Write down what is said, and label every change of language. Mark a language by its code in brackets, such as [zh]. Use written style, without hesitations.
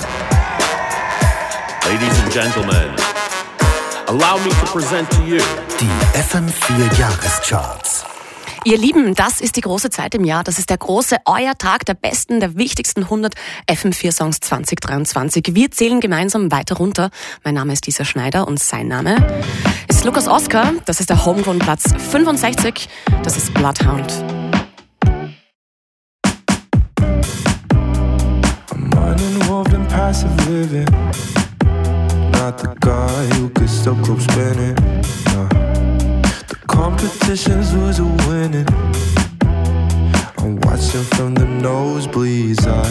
[en] and gentlemen, allow me to present to you [de] die FM4 Jahrescharts. Ihr Lieben, das ist die große Zeit im Jahr. Das ist der große Euer-Tag der besten, der wichtigsten 100 FM4-Songs 2023. Wir zählen gemeinsam weiter runter. Mein Name ist Lisa Schneider und sein Name ist Lukas Oskar. Das ist der Homegrown Platz 65. Das ist Bloodhound. [en] I'm uninvolved in passive living. Not the guy who could still keep spinning. Competition's loser-winning. I'm watching from the nosebleeds.